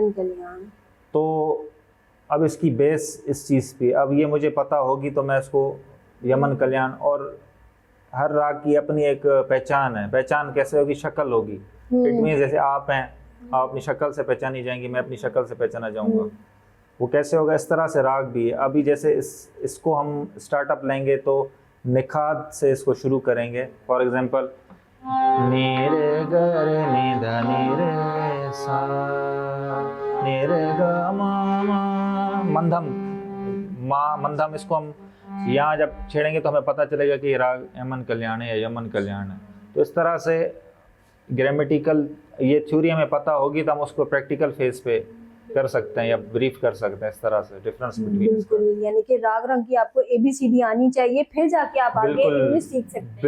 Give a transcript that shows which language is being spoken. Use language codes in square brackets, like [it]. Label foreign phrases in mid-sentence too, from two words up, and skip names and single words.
[hi] तो अब इसकी बेस इस चीज़ पे, अब ये मुझे पता होगी तो मैं इसको यमन कल्याण, और हर राग की अपनी एक पहचान है। पहचान कैसे होगी? शक्ल होगी। [en] It means [hi] जैसे आप हैं, आप अपनी शक्ल से पहचानी जाएंगी, मैं अपनी शक्ल से पहचाना जाऊंगा। वो कैसे होगा? इस तरह से राग भी है। अभी जैसे इसको हम स्टार्टअप लेंगे तो निखात से इसको शुरू करेंगे। [en] For example [hi] नी रे ग रे नी ध नी रे सा नी रे ग मा मा मंधम मा मंधम, इसको हम यहाँ जब छेड़ेंगे तो हमें पता चलेगा कि ये राग एमन कल्याण है या यमन कल्याण है। तो इस तरह से ग्रामेटिकल ये थ्योरी हमें पता होगी तो हम उसको [en] practical phase [hi] पे कर सकते हैं या ब्रीफ कर सकते हैं। इस तरह से [en] difference between, [hi] बिल्कुल, यानी कि राग रंग की आपको ABCD आनी चाहिए, फिर जाके आप आगे इंग्लिश सीख सकते हैं।